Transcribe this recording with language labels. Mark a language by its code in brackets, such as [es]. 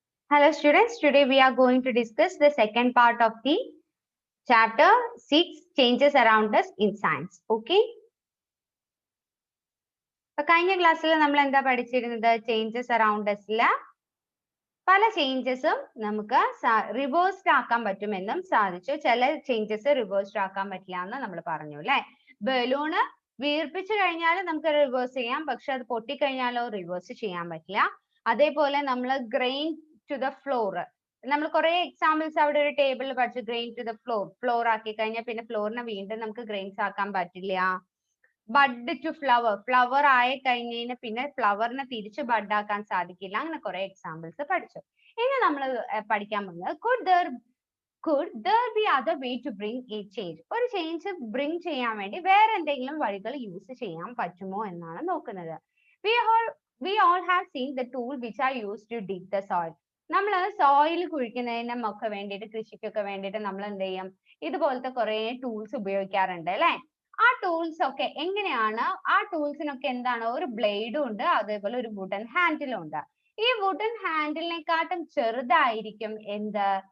[en] Hello students, today we are going to discuss the second part of the chapter 6 changes around us in science. Okay. [ml] കഴിഞ്ഞ ക്ലാസ്സിൽ നമ്മൾ എന്താ പഠിച്ചിരുന്നത്? Changes around അസില് പല ചേഞ്ചസും നമുക്ക് reversed ആക്കാൻ പറ്റുമെന്നും സാധിച്ചു. ചില ചേഞ്ചസ് റിവേഴ്സ്ഡ് ആക്കാൻ പറ്റില്ല എന്ന് നമ്മൾ പറഞ്ഞു അല്ലെ. ബലൂണ് വീർപ്പിച്ചു കഴിഞ്ഞാൽ നമുക്ക് റിവേഴ്സ് ചെയ്യാം, പക്ഷെ അത് പൊട്ടിക്കഴിഞ്ഞാലോ റിവേഴ്സ് ചെയ്യാൻ പറ്റില്ല. അതേപോലെ നമ്മൾ ഗ്രെയിൻ ടു ദ ഫ്ലോർ, നമ്മൾ കുറെ എക്സാമ്പിൾസ് അവിടെ ഒരു ടേബിളിൽ പഠിച്ചു. ഗ്രെയിൻ ടു ദ ഫ്ലോർ ആക്കി കഴിഞ്ഞാൽ പിന്നെ ഫ്ലോറിനെ വീണ്ടും നമുക്ക് ഗ്രെയിൻസ് ആക്കാൻ പറ്റില്ല. ബഡ് ടു ഫ്ലവർ ആയി കഴിഞ്ഞതിന് പിന്നെ ഫ്ലവറിനെ തിരിച്ച് ബഡ് ആക്കാൻ സാധിക്കില്ല. അങ്ങനെ കുറെ എക്സാമ്പിൾസ് പഠിച്ചു. ഇനി നമ്മൾ പഠിക്കാൻ പോകുന്നത് [en] could there be other way to bring a change? [ml] ഒരു ചേഞ്ച് ബ്രിങ് ചെയ്യാൻ വേണ്ടി വേറെ എന്തെങ്കിലും വഴികൾ യൂസ് ചെയ്യാൻ പറ്റുമോ എന്നാണ് നോക്കുന്നത്. [en] We all have seen the tool which are used to dig the soil. [ml] നമ്മൾ സോയിൽ കുഴിക്കുന്നതിനും ഒക്കെ വേണ്ടിയിട്ട്, കൃഷിക്കൊക്കെ വേണ്ടിയിട്ട് നമ്മൾ എന്ത് ചെയ്യും? ഇതുപോലത്തെ കുറെ ടൂൾസ് ഉപയോഗിക്കാറുണ്ട് അല്ലെ. ആ ടൂൾസ് ഒക്കെ എങ്ങനെയാണ്? ആ ടൂൾസിനൊക്കെ എന്താണ്? ഒരു ബ്ലേഡും ഉണ്ട്, അതേപോലെ ഒരു വുഡൻ ഹാൻഡിലും ഉണ്ട്. ഈ വുഡൻ ഹാൻഡിലിനെക്കാട്ടും ചെറുതായിരിക്കും എന്ത്?